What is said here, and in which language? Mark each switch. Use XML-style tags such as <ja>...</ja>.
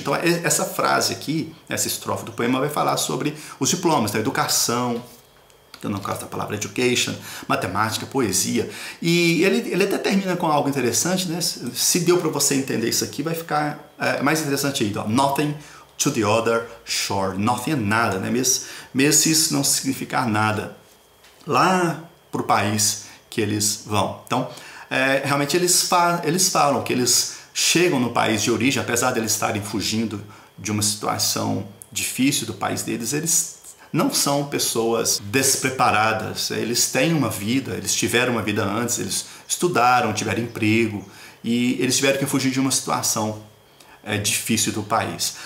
<pt>Então essa frase aqui, essa estrofe do poema vai falar sobre os diplomas, então, educação, no caso da palavra education, matemática, poesia. E ele até termina com algo interessante, né? Se deu para você entender isso aqui, vai ficar mais interessante ainda.</pt> <en>Nothing to the other shore.</en> <pt>Nothing é nada, né? Mesmo se isso não significar nada lá para o país que eles vão. Então, realmente eles falam que eles chegam no país de origem, apesar de eles estarem fugindo de uma situação difícil do país deles, eles não são pessoas despreparadas, eles têm uma vida, eles tiveram uma vida antes, eles estudaram, tiveram emprego e eles tiveram que fugir de uma situação difícil do país.</pt>